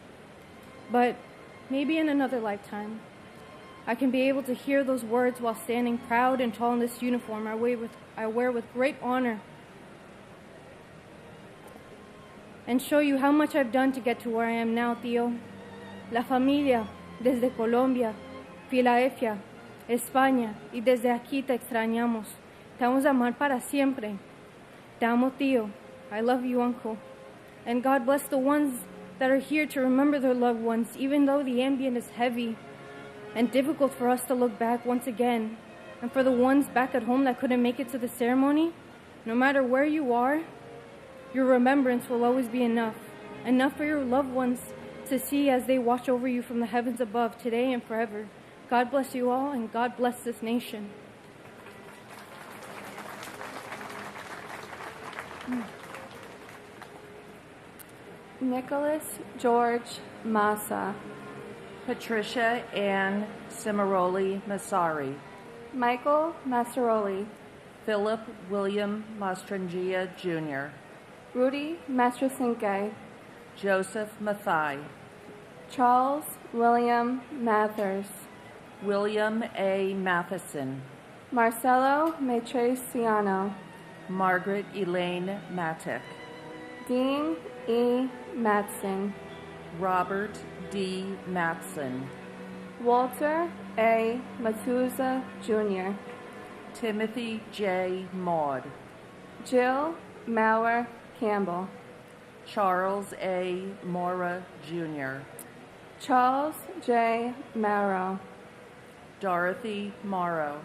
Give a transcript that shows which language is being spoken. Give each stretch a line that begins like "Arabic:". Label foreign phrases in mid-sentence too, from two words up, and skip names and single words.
English: But maybe in another lifetime, I can be able to hear those words while standing proud and tall in this uniform I wear with great honor, and show you how much I've done to get to where I am now, Tío.
Spanish: La familia, desde Colombia, Filadelfia, España, y desde aquí te extrañamos. Te vamos a amar para siempre. Te amo, Tío.
English: I love you, Uncle. And God bless the ones that are here to remember their loved ones, even though the ambient is heavy and difficult for us to look back once again. And for the ones back at home that couldn't make it to the ceremony, no matter where you are, your remembrance will always be enough. Enough for your loved ones to see as they watch over you from the heavens above today and forever. God bless you all, and God bless this nation. Nicholas George Massa. Patricia Ann Cimaroli Massari. Michael Massaroli. Philip William Mastrangia Jr. Rudy Mastrasinke. Joseph Mathai. Charles William Mathers. William A. Matheson. Marcelo Matriciano. Margaret Elaine Matic. Dean E. Matson. Robert D. Matson. Walter A. Matuza Jr. Timothy J. Maud. Jill Maurer Campbell. Charles A. Mora Jr. Charles J. Morrow. Dorothy Morrow.